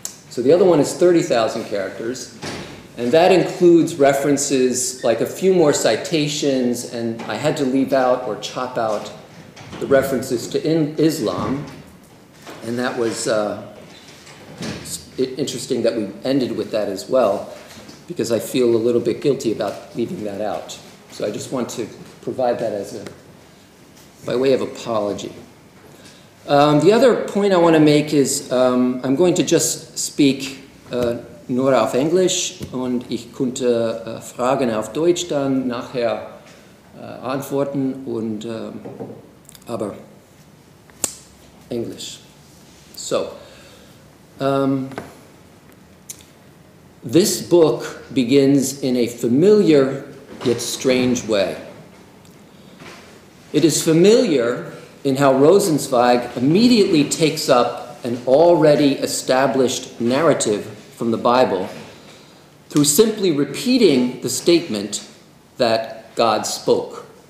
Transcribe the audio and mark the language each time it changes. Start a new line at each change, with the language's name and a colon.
English: So the other one is 30,000 characters, and that includes references, like a few more citations, and I had to leave out or chop out the references to Islam. And that was interesting that we ended with that as well, because I feel a little bit guilty about leaving that out. So I just want to provide that by way of apology. The other point I want to make is I'm going to just speak
German: nur auf Englisch, und ich könnte Fragen auf Deutsch dann nachher antworten, und aber
English: English. So, this book begins in a familiar yet strange way. It is familiar in how Rosenzweig immediately takes up an already established narrative from the Bible through simply repeating the statement that God spoke.